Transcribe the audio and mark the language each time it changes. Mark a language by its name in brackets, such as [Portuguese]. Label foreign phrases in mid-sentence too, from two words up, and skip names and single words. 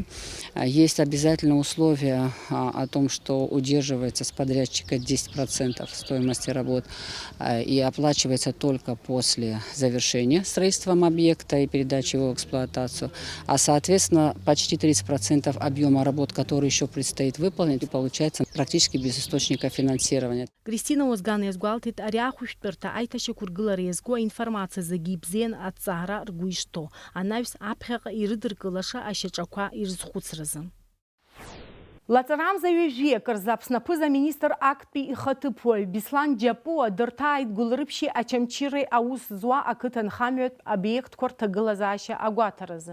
[Russian] Есть обязательное условие о том, что удерживается с подрядчика 10% стоимости работ и оплачивается только после завершения строительством объекта и передачи его в эксплуатацию. А соответственно почти 30% объема работ, которые еще предстоит выполнить, получается практически без источника финансирования. [Abkhazian] Кристина Озган иазгәалҭеит ари ахәышәтәырҭа аиҭашьақәа ргылара иазку аинформациа зегьы ибзиан аҭҵаара ргәы ишҭоу, анаҩс аԥхьаҟа ирыдыркылаша ашьаҿақәа ирызхәыцразы. Лаҵарамзаҩы жәиак рзы Аԥсны аԥыза-министр актәи ихаҭыԥуаҩ Беслан Џьапуа дырҭааит Гәылрыԥшьи Ачамчыреи аус зуа ақыҭанхамҩатә обиектқәа рҭагылазаашьа агәаҭаразы.